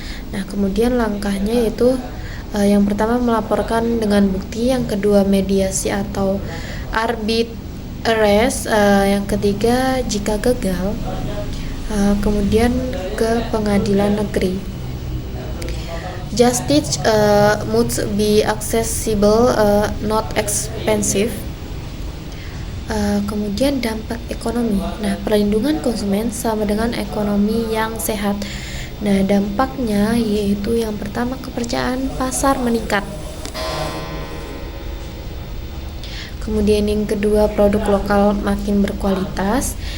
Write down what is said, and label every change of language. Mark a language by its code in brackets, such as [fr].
[id] Nah, kemudian langkahnya yaitu yang pertama melaporkan dengan bukti, yang kedua mediasi atau arbitrase, yang ketiga jika gagal kemudian ke pengadilan negeri. [en] Justice must be accessible, not expensive. [id] Kemudian dampak ekonomi. Nah, perlindungan konsumen sama dengan ekonomi yang sehat. Nah, dampaknya yaitu yang pertama kepercayaan pasar meningkat. Kemudian yang kedua produk lokal makin berkualitas.